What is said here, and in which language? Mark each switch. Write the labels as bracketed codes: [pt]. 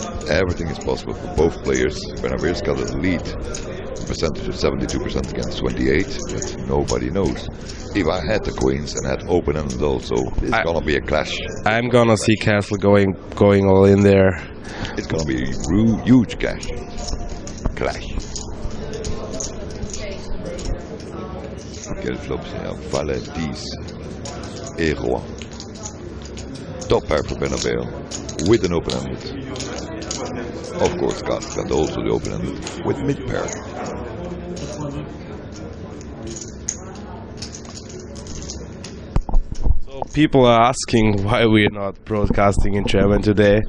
[en] Everything is possible for both players. Benavir's got a lead. Percentage of 72% against 28, but nobody knows. If I had the queens and had open-ended also, it's gonna be a clash. I'm gonna see Castle going all in there. It's gonna be a huge clash. [fr] Quel flop c'est un valet 10 et roi. [en] Top pair for Bernabeu with an open-ended. Of course, Castle got also the open-ended with mid-pair. So people are asking why we're not broadcasting in German today.